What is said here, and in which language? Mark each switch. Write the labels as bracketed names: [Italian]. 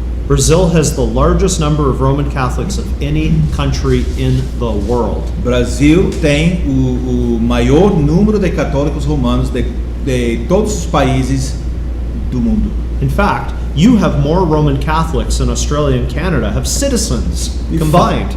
[English] Brazil has the largest number of Roman Catholics of any country in the world. [Portuguese] Brasil tem o maior número de católicos romanos de todos os países do mundo. [English] In fact, you have more Roman Catholics in Australia and Canada have citizens combined.